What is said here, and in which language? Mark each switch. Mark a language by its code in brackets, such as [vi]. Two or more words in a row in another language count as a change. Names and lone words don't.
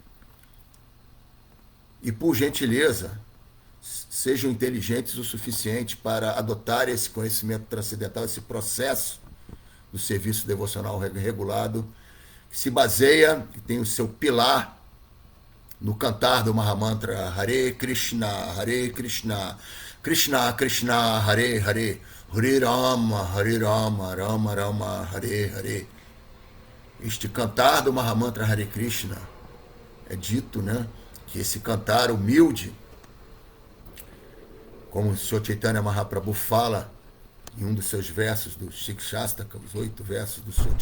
[pt] E, por gentileza, sejam inteligentes o suficiente para adotar esse conhecimento transcendental, esse processo do serviço devocional regulado, que se baseia, que tem o seu pilar no cantar do Mahamantra Hare Krishna, Krishna Krishna, Hare Hare, Hare Rama, Rama Rama, Hare Hare. Este cantar do Mahamantra Hare Krishna, é dito, né, que esse cantar humilde, como o Sr. Chaitanya Mahaprabhu fala em um dos seus versos do Shikshastaka, os 8 versos do Sr.